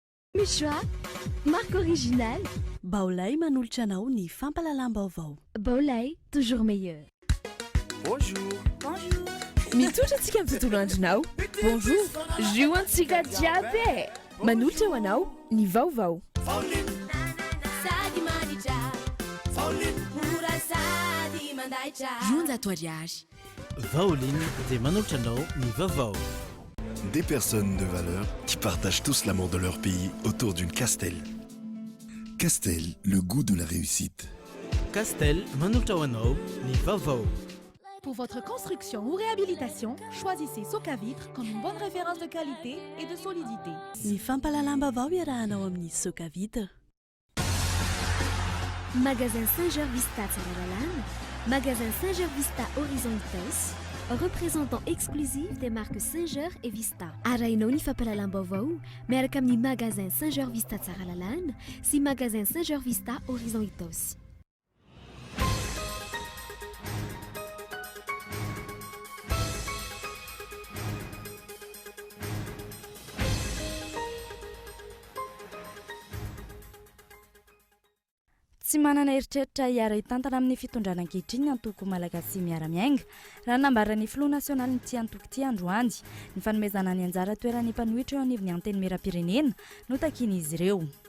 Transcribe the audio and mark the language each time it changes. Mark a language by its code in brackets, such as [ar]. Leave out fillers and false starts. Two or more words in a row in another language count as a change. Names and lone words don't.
[fr] Michoa, marque originale. [mg] Baolay manolotra anao ny fampalalam-baovao. Baolay, [fr] toujours meilleur. Bonjour. Bonjour. [mg] Mitondra antsika amin'ny tontolo andronao. Bonjour. Jio antsika jiaby e. Manolotra ho anao ny vaovao. Junta Toriage. Vaoline de manolotra anao ny vaovao. [fr] Des personnes de valeur qui partagent tous l'amour de leur pays autour d'une Castel. Castel, le goût de la réussite. [mg] Castel manolotra ho anao ny vaovao. [fr] Pour votre construction ou réhabilitation, choisissez Socavitre comme une bonne référence de qualité et de solidité. [mg] Ny fampalalam-baovao iarahanao amin'ny Socavitre. [fr] Magasin Saint-Georges Vista Tsaralalana, Magasin Saint-Georges Vista Horizon Itos, représentant exclusif des marques Saint-Georges et Vista. [mg] Arainao ny fampalalam-baovao miaraka amin'ny Magasin Saint-Georges Vista Tsaralalana sy Magasin Saint-Georges Vista Horizon Itos. Tsy manana eritreritra hiara hitantana amin'ny fitondrana ankehitriny ny antoko malagasy miara-miainga raha nambarany Front National ny ty antoko ty androany ny fanomezana ny anjara toeran'ny mpanohitra eo anivony anteny mera-pirenena no takiany izy ireo.